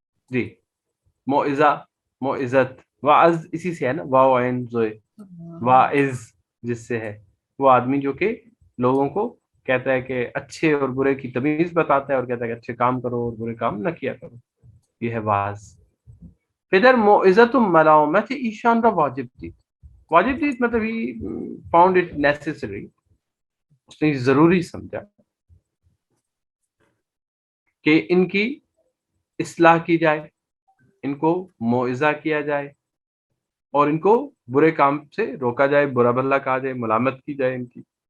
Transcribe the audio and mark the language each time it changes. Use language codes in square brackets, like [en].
[ur] جی موعظہ, موعظت, واعظ اسی سے ہے نا, واو عین زوئے, واعظ جس سے ہے, وہ آدمی جو کہ لوگوں کو کہتا ہے کہ اچھے اور برے کی تمیز بتاتا ہے اور کہتا ہے کہ اچھے کام کرو اور برے کام نہ کیا کرو, یہ ہے واعظ. [fa] پدر موعظت و ملامت ایشان را واجب دید. [ur] واجب دید مطلب [en] ہی found it necessary, [ur] اس نے ضروری سمجھا کہ ان کی اصلاح کی جائے, ان کو موعظہ کیا جائے اور ان کو برے کام سے روکا جائے, برا بھلا کہا جائے, ملامت کی جائے ان کی.